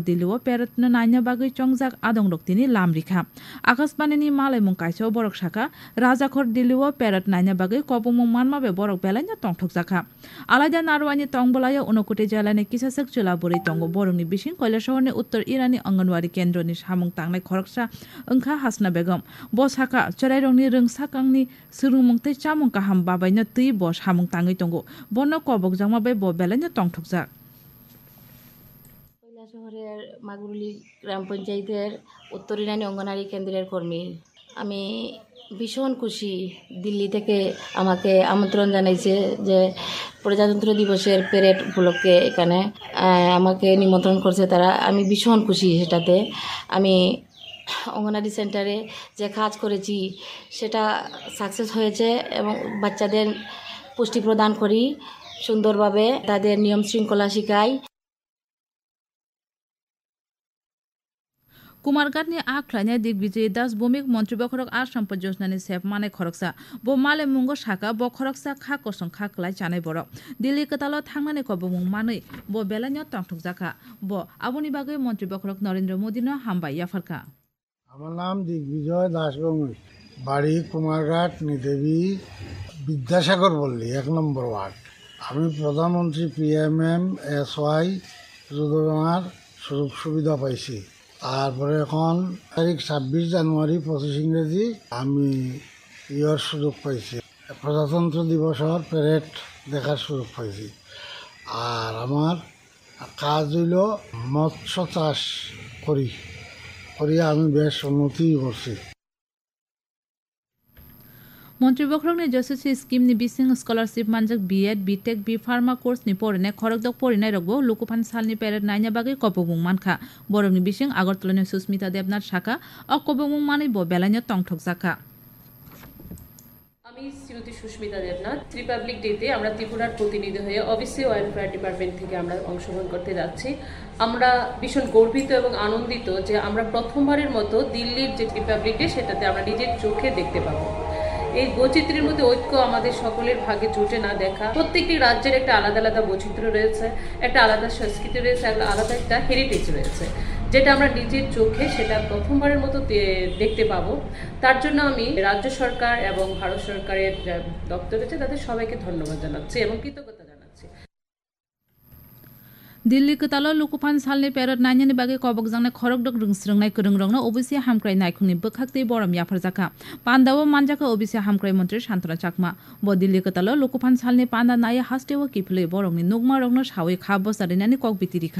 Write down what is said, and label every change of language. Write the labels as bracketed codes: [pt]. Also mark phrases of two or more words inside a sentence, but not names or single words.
[trp] दिल्लीओ पेरटनो नायना बागै चंजाक आदं रक्तिनि लामरिखा आकाशवाणीनि मालायमुं कायसो बरक शाखा राजाखर दिल्लीओ पेरट नायना बागै कबमुं मानमाबे बरक बेलायना तंथक जाखा आलादा नारवानि तंबलायो उनकोटे जिल्लानि किसासक जिल्ला बोरै तंगो बरंनि बिसिं कैलाशहरनि उत्तर इरानि अंगनवाड़ी केन्द्रनि सामुं तांनाय खरकसा ओंखा हासना बेगम बसाखा चरायरंनि रोंसाकांनि सुरुमुंथै चामुं काहाम बाबायनो तै ब सामुं ताङै दंगो बन कबक जामाबे ब बेलायनो तंथकजा [bn] কৈলাসহরের মাগুরুলি গ্রাম পঞ্চায়েতের উত্তর ইরানি অঙ্গনারী কেন্দ্রের কর্মী আমি ভীষণ খুশি দিল্লি থেকে আমাকে আমন্ত্রণ জানাইছে যে প্রজাতন্ত্র দিবসের প্যারেড উপলক্ষে এখানে আমাকে নিমন্ত্রণ করছে তারা আমি ভীষণ খুশি সেটাতে আমি অঙ্গনারী সেন্টারে যে কাজ করেছি সেটা সাকসেস হয়েছে এবং বাচ্চাদের পুষ্টি প্রদান করি সুন্দরভাবে তাদের নিয়ম শৃঙ্খলা শিখাই [trp] कुमारघाटनि आख्लायनाय दिग्विजय दास भूमिक मन्त्री बखरक आसम्पद योजनानि सेप माने खरकसा ब माले मुंगो शाखा ब खरकसा खा कसं खा क्लाय चानाय बरक दिल्ली कतालो थांनानै कबमुं मानै ब बेलान्य तंथक जाखा ब आबुनि बागै मन्त्री बखरक नरेंद्र मोदीनो हामबाय याफारखा [bn] আমার নাম দিগ্বিজয় দাস ভৌমিক বাড়ি কুমারঘাট নিদেবী বিদ্যাসাগর পল্লী 1 নম্বর ওয়ার্ড আমি প্রধানমন্ত্রী PMM-SY যোজনার সুযোগ সুবিধা পাইছি তারপরে এখন তারিখ 26 জানুয়ারি 25 ইংরেজি আমি ইয়ার সুযোগ পাইছি প্রজাতন্ত্র দিবসের প্যারেড দেখার সুযোগ পাইছি আর আমার কাজ হইল মৎস্য চাষ করি আমি বেশ উন্নতি করছি [trp] मन्त्री बखरकनि जससि स्किमनि बिसिं स्कलारशिप मानजाक B.Ed B.Tech B फार्मा कोर्सनि परिनाय खरकदक परिनाय रगबो लुकुफान सालनि पेरेड नायना बागै कबमुं मानखा बरंनि बिसिं আগরতলাनि सुस्मिता देबनाथ शाखा अ कबमुं मानै ब बेलायनो तंथक जाखा [bn] আমি শ্রীমতী সুস্মিতা দেবনাথ [en] Republic Dayতে [bn] আমরা ত্রিপুরার প্রতিনিধি হয়ে অফিসে [en] welfare department [bn] থেকে আমরা অংশগ্রহণ করতে যাচ্ছি আমরা ভীষণ গর্বিত এবং আনন্দিত যে আমরা প্রথমবারের মতো দিল্লির যে [en] Republic Day [bn] সেটাতে আমরা নিজের চোখে দেখতে পাবো এই বৈচিত্র্যের মধ্যে ঐক্য আমাদের সকলের ভাগ্যে জুটে না দেখা প্রত্যেকটি রাজ্যের একটা আলাদা আলাদা বৈচিত্র্য রয়েছে একটা আলাদা সংস্কৃতি রয়েছে আলাদা একটা হেরিটেজ রয়েছে যেটা আমরা নিজের চোখে সেটা প্রথমবারের মতো দেখতে পাবো তার জন্য আমি রাজ্য সরকার এবং ভারত সরকারের দপ্তর রয়েছে তাদের সবাইকে ধন্যবাদ জানাচ্ছি এবং কৃতজ্ঞতা জানাচ্ছি করছি। [trp] दिल्ली कतालो लुकुफान सालनि पेरट नायनि बागै कबकजांनाय खरगदक रोंस्रोंनाय गोरोंरंनो ओबिसि हामक्राय नायखुंनि बोखाक्ति बरम याफरजाखा पान्दाव मानजाखा ओबिसि हामक्राय मन्त्री शान्तरा चाकमा ब दिल्ली कतालो लुकुफान सालनि पान्दा नाय हास्टेव किफले बरंनि नुगमा रंनो सावै खा बसारिनानि কক बितिरिखा